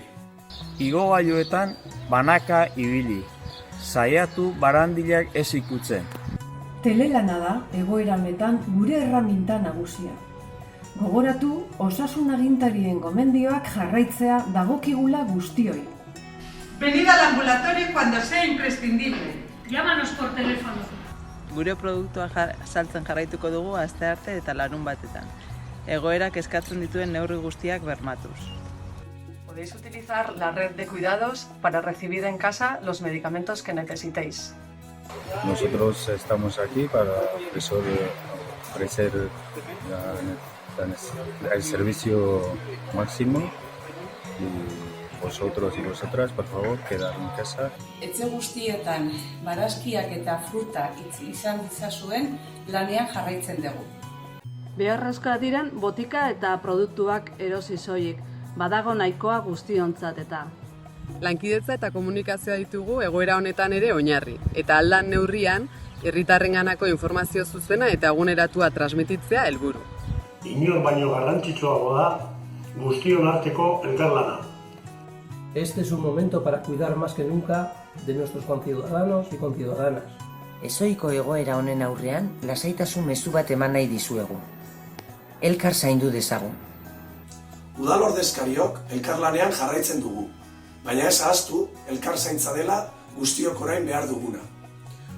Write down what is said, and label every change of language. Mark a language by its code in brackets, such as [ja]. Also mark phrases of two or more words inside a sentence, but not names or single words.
[eu] Igogailuetan banaka ibili, saiatu barandilak ez ikutzen. Telelana da egoera honetan gure erraminta nagusia. Gogoratu, osasun agintarien gomendioak jarraitzea dagokigula guztioi. [es] Venid al ambulatorio cuando sea imprescindible. Llámanos por teléfono. [eu] Gure produktua saltzen jarraituko dugu astearte eta larun batetan. Egoerak eskatzen dituen neurri guztiak bermatuz. [es] Podéis utilizar la red de cuidados para recibir en casa los medicamentos que necesitéis. Nosotros estamos aquí para ofrecer el servicio máximo y vosotros y vosotras, por favor, quedar en casa. [eu] Etxe guztietan barazkiak eta fruta izan ditzazuen lanean jarraitzen dugu. Beharrezkoak diren botika eta produktuak erosi soilik, badago nahikoa guztiontzat eta. Lankidetza eta komunikazioa ditugu egoera honetan ere oinarri, eta aldan neurrian, herritarrenganako informazio zuzena eta eguneratua transmititzea helburu. Inon baino garrantzitsuago da guztion arteko elkarlana. [es] Este es un momento para cuidar más que nunca de nuestros conciudadanos y conciudadanas. [eu] Ezohiko egoera honen aurrean, lasaitasun mezu bat eman nahi dizuegu. Elkar zaindu dezagun. Udal ordezkariok elkarlanean jarraitzen dugu, baina ez ahaztu elkar zaintza dela guztiok orain behar duguna.